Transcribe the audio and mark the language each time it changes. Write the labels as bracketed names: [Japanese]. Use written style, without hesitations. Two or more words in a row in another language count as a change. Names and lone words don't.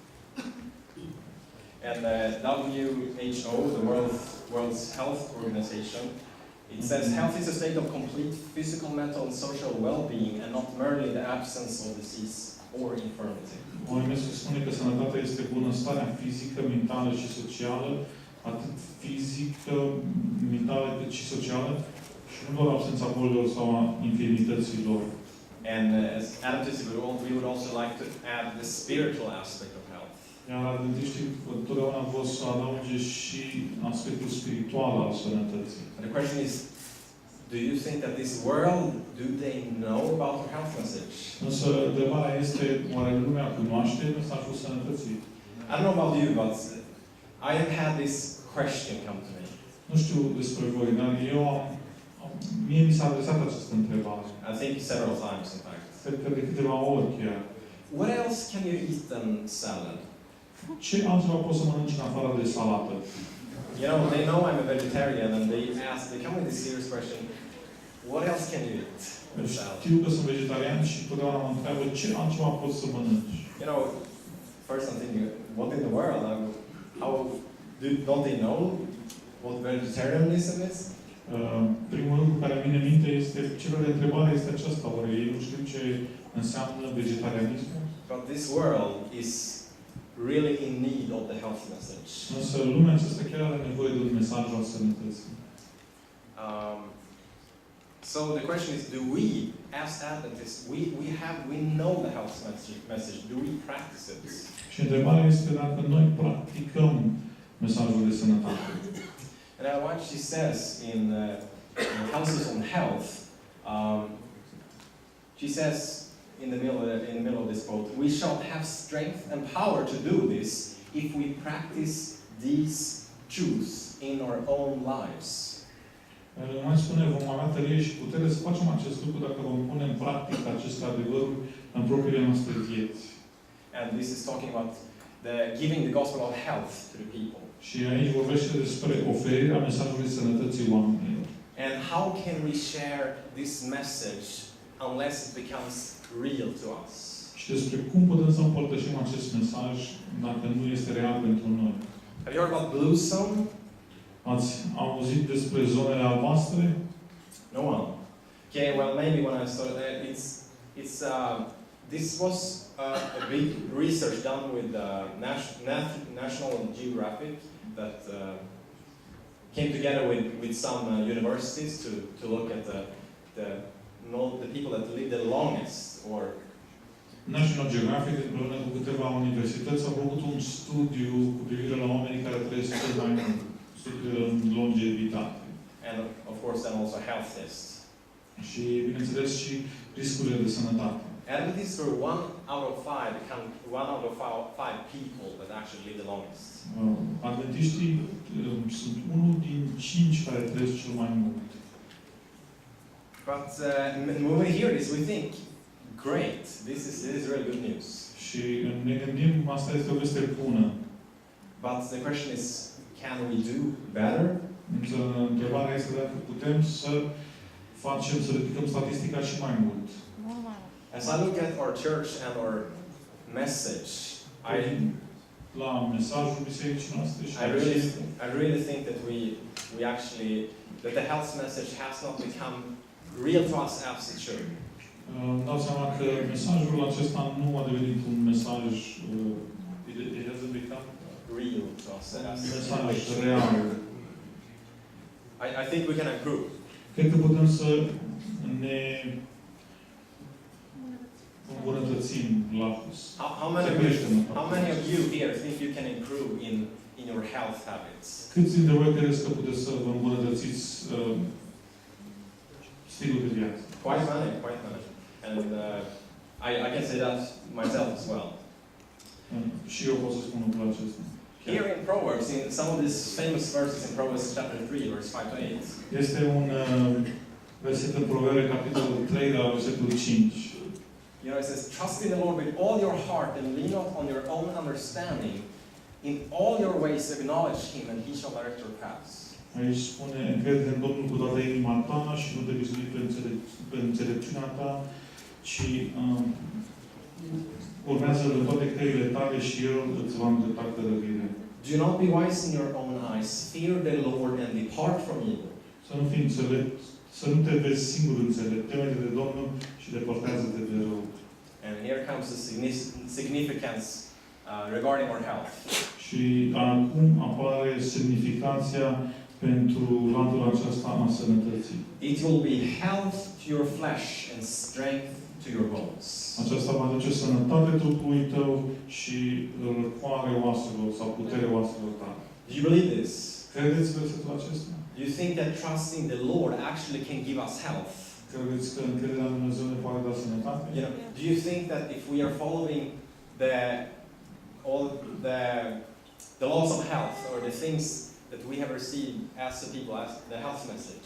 [English] And WHO, the World's Health Organization, it says health is a state of complete physical, mental, and social well-being, and not merely the absence of disease or infirmity. [Romanian] OMS spune că sănătatea este bunăstarea fizică, mentală și socială, atât fizică, mentală, cât și socială, și nu doar absența bolilor sau a infirmităților. [English] And as Adventists, we would also like to add the spiritual aspect of health. [Romanian] Iar adventiștii întotdeauna vor să adauge și aspectul spiritual al sănătății. [English] And the question is, do you think that this world, do they know about our health message? [Romanian] Însă întrebarea este, oare lumea cunoaște mesajul sănătății? [English] I don't know about you, but I have had this question come to me. [Romanian] Nu știu despre voi, dar mie mi s-a adresat această întrebare. [English] I think several times, in fact. [Romanian] Cred că de câteva ori chiar. [English] What else can you eat than salad? [Romanian] Ce altceva poți să mănânci în afară de salată? [English] You know, they know I'm a vegetarian, and they come with this serious question, what else can you eat with salad? [Romanian] Știu că sunt vegetarian și totdeauna mă întreabă ce altceva poți să mănânci. [English] You know, first I'm thinking, what in the world? Don't they know what vegetarianism is? [Romanian] Primul lucru care îmi vine în minte este, ce fel de întrebare este aceasta? Oare ei nu știu ce înseamnă vegetarianismul? [English] But this world is really in need of the health message. [Romanian] Însă lumea aceasta chiar are nevoie de un mesaj al sănătății. [English] So the question is, do we, as Adventists, we know the health message. Do we practice it? [Romanian] Și întrebarea este dacă noi practicăm mesajul de sănătate. [English] And what she says in Counsels on Health, she says in the middle of this quote, we shall have strength and power to do this if we practice these truths in our own lives. [Romanian] Mai spune, vom avea tărie și putere să facem acest lucru dacă vom pune în practică aceste adevăruri în propriile noastre vieți. [English] And this is talking about giving the gospel of health to the people. [Romanian] Și aici vorbește despre oferirea mesajului sănătății oamenilor. [English] And how can we share this message unless it becomes real to us? [Romanian] Și despre cum putem să împărtășim acest mesaj dacă nu este real pentru noi. [English] Have you heard about blue zone? [Romanian] Ați auzit despre zonele albastre? [English] No one. Okay, well maybe when I started, this was a big research done with National Geographic that came together with some universities to look at the people that live the longest, or [Romanian] National Geographic, împreună cu câteva universități, au făcut un studiu cu privire la oamenii care trăiesc cel mai mult, studiul în longevitate. [English] And of course then also health tests. [Romanian] Și, bineînțeles, și riscurile de sănătate. [English] Adventists were one out of five people that actually live the longest. [Romanian] Adventiștii sunt unul din 5 care trăiesc cel mai mult. [English] But when we hear this, we think, great, this is really good news. [Romanian] Și ne gândim, asta este o veste bună. [English] But the question is, can we do better? [Romanian] Însă întrebarea este dacă putem să ridicăm statistica și mai mult. [English] As I look at our church and our message, [Romanian] la mesajul bisericii noastre și [English] I really think that that the health message has not become real to us as it should. [Romanian] Îmi dau seama că mesajul acesta nu a devenit un mesaj [English] it hasn't become real to us as [Romanian] un mesaj real. [English] I think we can improve. [Romanian] Cred că putem să ne îmbunătățim la [English] How many of you here think you can improve in your health habits? [Romanian] Câți dintre voi credeți că puteți să vă îmbunătățiți stilul de viață? [English] Quite many. And I can say that myself as well. [Romanian] Și eu pot să spun lucrul acesta. [English] Here in Proverbs, in some of these famous verses in Proverbs chapter 3, verse 5 to 8. [Romanian] Este un verset în Proverbe, capitolul 3, la versetul 5. [English] You know, it says, trust in the Lord with all your heart and lean not on your own understanding. In all your ways acknowledge Him and He shall direct your paths. [Romanian] Aici spune, încrede în Domnul cu toată inima ta și nu te bizui pe înțelepciunea ta, ci urmează în toate căile tale și El îți va îndrepta călările. [English] Do not be wise in your own eyes. Fear the Lord and depart from evil. [Romanian] Să nu fii înțelept, să nu te vezi singur înțelept, teme-te de Domnul și depărtează-te de rău. [English] And here comes the significance regarding our health. [Romanian] Și acum apare semnificația pentru latura aceasta a sănătății. [English] It will be health to your flesh and strength to your bones. [Romanian] Aceasta va aduce sănătate trupului tău și răcoare oaselor sau putere oaselor tale. [English] Do you believe this? [Romanian] Credeți versetul acesta? [English] Do you think that trusting the Lord actually can give us health? [Romanian] Credeți că încrederea în Dumnezeu ne poate da sănătate? [English] You know, do you think that if we are following all the laws of health or the things that we have received as the people, as the health message,